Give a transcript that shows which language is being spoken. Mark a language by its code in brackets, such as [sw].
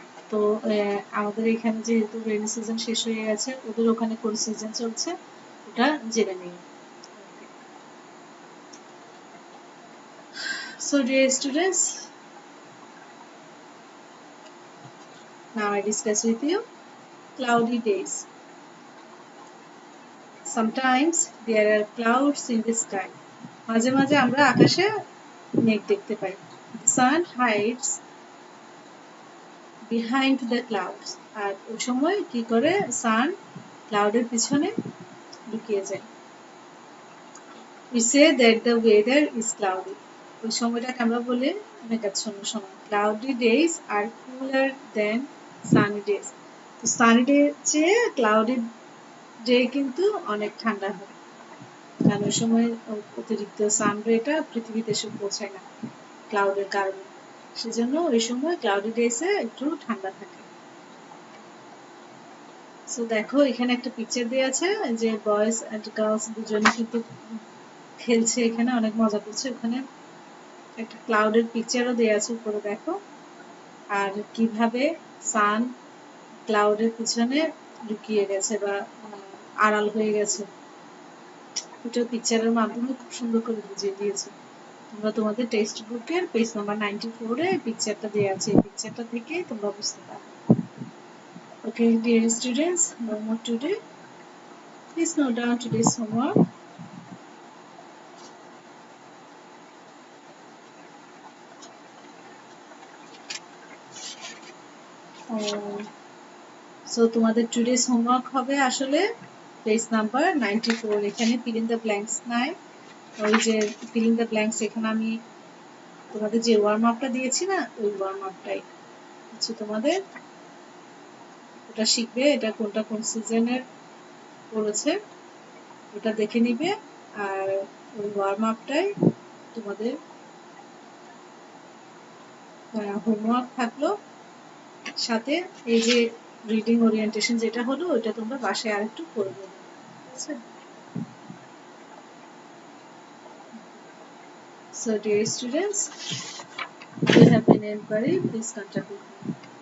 [bn] তো আমাদের এখানে যেহেতু রেইনি সিজন শেষ হয়ে গেছে, ওদের ওখানে কোন সিজন চলছে ওটা জেনে নিই। [en] So dear students, now I discuss with you cloudy days. Sometimes there are clouds in the sky. [bn] মাঝে মাঝে আমরা আকাশে মেঘ দেখতে পাই। [en] The sun hides behind the clouds. [bn] আর ওই সময় কি করে সান ক্লাউডের পিছনে লুকিয়ে যায়। [en] We say that the weather is cloudy. [bn] ওই সময়টাকে আমরা বলি মেঘাচ্ছন্ন সময়। [en] Cloudy days are cooler than sunny days. [bn] তো সানি ডে চেয়ে ক্লাউডি ডে কিন্তু অনেক ঠান্ডা হয়, কারণ ওই সময় অতিরিক্ত সানরেটা পৃথিবীতে এসে পৌঁছায় না ক্লাউডের কারণে, সেজন্য ওই সময় ক্লাউডি ডেজে একটু ঠান্ডা থাকে। সো দেখো এখানে একটা পিকচার দেওয়া আছে যে বয়েজ এন্ড গার্লস দুজনে কিন্তু খেলছে, এখানে অনেক মজা করছে। ওখানে একটা ক্লাউডের পিকচারও দেওয়া আছে উপরে, দেখো। আর কিভাবে সান ক্লাউডের পিছনে লুকিয়ে গেছে বা আড়াল হয়ে গেছে, এটা পিকচারের মাধ্যমে খুব সুন্দর করে বুঝিয়ে দিয়েছে। তোমরা তোমাদের টেক্সট বুকের পেজ নাম্বার 94 এ পিকচারটা দেওয়া আছে, এই পিকচারটা থেকে তোমরা বুঝতে পারবে। [en] Okay, dear students, no more today. Please note down today's homework. [bn] So তোমাদের [en] today's homework [bn] হবে আসলে পেজ নাম্বার 94। এখানে [en] fill in the blanks [bn] নাই, ওই যে fill in the blanks এখানে আমি তোমাদের যে ওয়ার্ম আপটা দিয়েছি না, ওই ওয়ার্ম আপটাই হচ্ছে তোমাদের, ওটা শিখবে, এটা কোনটা কোন সিজনের পড়েছে ওটা দেখে নিবে। আর ওই ওয়ার্ম আপটাই তোমাদের হোমওয়ার্ক থাকলো, সাথে এই যে রিডিং ওরিয়েন্টেশন যেটা হলো ওটা তোমরা বাসায় আরেকটু করে দেবে, ঠিক আছে? [en] So dear students, if you have any inquiry, please contact with me.